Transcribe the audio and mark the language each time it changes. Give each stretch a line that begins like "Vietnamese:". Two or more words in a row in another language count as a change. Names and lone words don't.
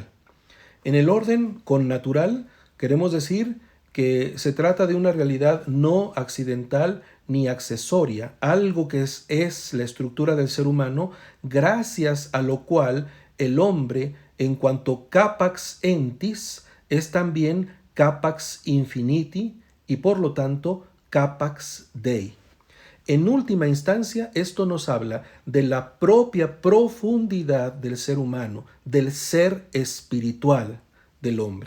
Spanish: En el orden connatural queremos decir que se trata de una realidad no accidental ni accesoria, algo que es la estructura del ser humano, gracias a lo cual el hombre, en cuanto
Latin: capax entis,
Spanish: es también
Latin: capax infiniti
Spanish: y por lo tanto
Latin: capax Dei.
Spanish: En última instancia, esto nos habla de la propia profundidad del ser humano, del ser espiritual del hombre.